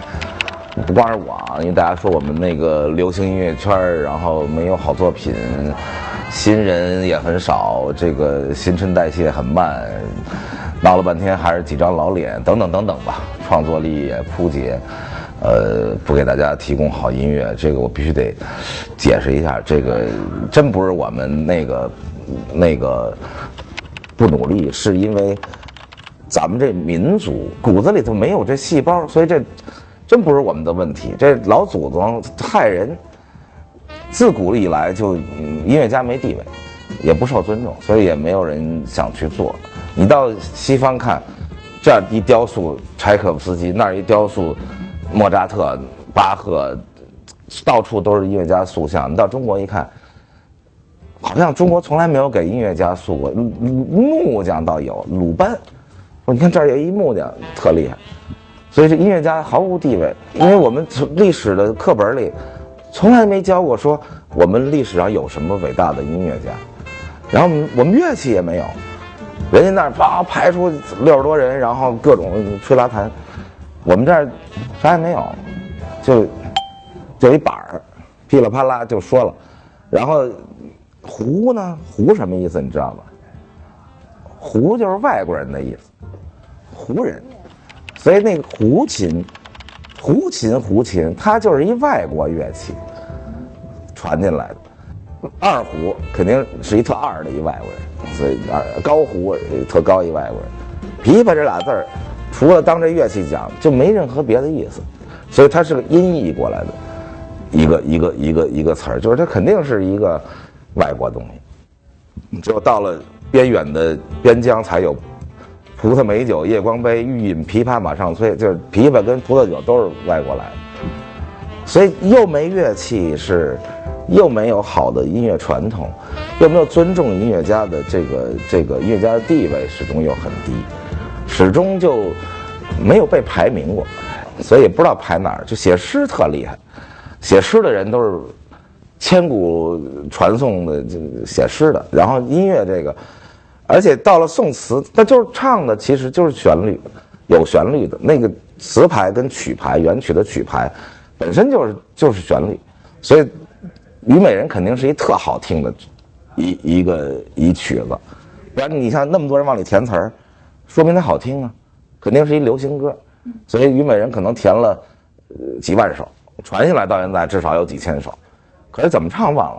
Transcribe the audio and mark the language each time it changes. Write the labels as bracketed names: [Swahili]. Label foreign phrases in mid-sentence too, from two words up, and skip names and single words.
[Chinese] 不光是我啊，因為大家說我們那個流行音樂圈，然後沒有好作品，新人也很少，这個新陳代謝很慢，鬧了半天還是幾張老臉，等等等等吧，創作力也枯竭。不給大家提供好音樂，這個我必須得解釋一下，這個真不是我們那個不努力，是因為咱們這民族骨子裡頭沒有這細胞，所以這真不是我們的問題。這老祖宗害人，自古以來就音樂家没地位，也不受尊重，所以也没有人想去做。你到西方看，這兒一雕塑柴可夫斯基，那兒一雕塑莫扎特、巴赫，到處都是音樂家塑像。你到中國一看，好像中国从来沒有給音樂家塑過。木匠倒有，魯班，你看這兒有一木匠特厲害。所以這音樂家毫無地位，因為我們歷史的課本裡從來沒教過說我們歷史上有什麼偉大的音樂家，然後我們樂器也沒有，人家那兒排出60多人，然後各種吹拉彈。我們這兒啥也沒有，就一板兒，噼里啪啦就說了。然後胡呢？胡什麼意思你知道吗？胡就是外國人的意思，胡人。所以那個胡琴，它就是一外國樂器傳進來的。二胡肯定是一特二的一外國人，所以高胡特高一外国人。琵琶这俩字儿，除了當這樂器講，就沒任何別的意思，所以它是個音譯過來的一個詞兒，就是它肯定是一個外國東西。只有到了邊遠的邊疆才有葡萄美酒夜光杯，欲飲琵琶馬上催，就是琵琶跟葡萄酒都是外國來的，所以又沒樂器又沒有好的音樂傳統，又没有尊重音樂家的這個音樂家的地位始終又很低。始終就沒有被排名過，所以也不知道排哪兒。就寫詩特厲害，寫詩的人都是千古傳頌的，就寫詩的。然後音樂這個，而且到了宋詞，那就是唱的其實就是旋律，有旋律的那個詞牌跟曲牌，原曲的曲牌本身就是旋律，所以虞美人肯定是一特好听的一曲子，不然你像那麼多人往裡填詞兒，說明它好聽啊，肯定是一流行歌，所以虞美人可能填了幾萬首，傳下來到現在至少有幾千首，可是怎麼唱忘了。